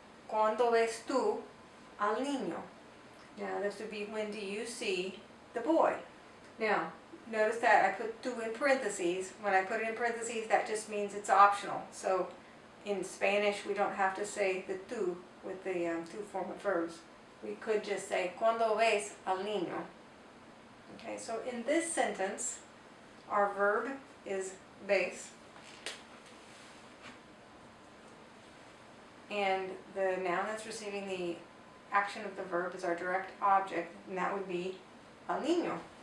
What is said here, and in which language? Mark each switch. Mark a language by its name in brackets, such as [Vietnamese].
[Spanish] ¿Cuándo ves tú al niño? [English] Now this would be when do you see the boy? Now notice that I put tú in parentheses. When I put it in parentheses, that just means it's optional. So in Spanish, we don't have to say the tú with the two form of verbs. We could just say, [Spanish] ¿Cuándo ves al niño? [English] Okay, so in this sentence, our verb is ves, and the noun that's receiving the action of the verb is our direct object, and that would be al niño.